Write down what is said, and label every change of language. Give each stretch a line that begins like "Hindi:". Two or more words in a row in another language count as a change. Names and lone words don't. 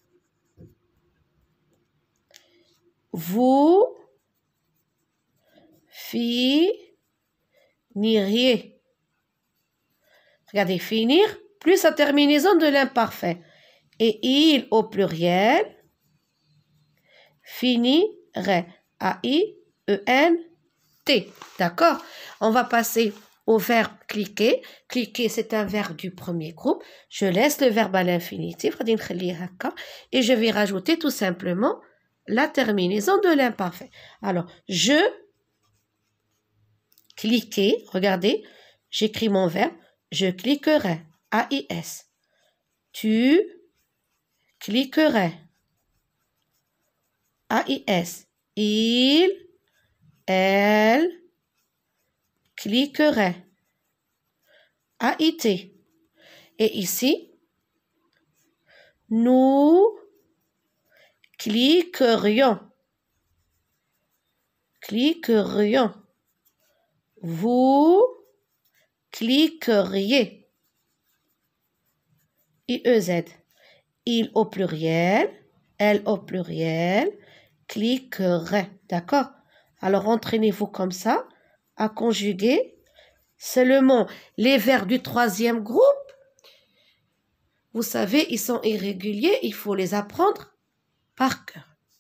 French: Vous finiriez. Regardez, finir plus la terminaison de l'imparfait. Et il au pluriel finirait. A-I-E-N-T. D'accord? On va passer au verbe cliquer. Cliquer, c'est un verbe du premier groupe. Je laisse le verbe à l'infinitif. Et je vais rajouter tout simplement la terminaison de l'imparfait. Alors, je cliquer. Regardez, j'écris mon verbe. Je cliquerai. A-I-S. Tu cliquerais. A-I-S. Il, elle cliquerait. A-I-T. Et ici, nous cliquerions. Cliquerions. Vous cliqueriez. I-E-Z. Il au pluriel, elle au pluriel, cliquerait. D'accord? Alors, entraînez-vous comme ça à conjuguer seulement les verbes du troisième groupe. Vous savez, ils sont irréguliers, il faut les apprendre par cœur.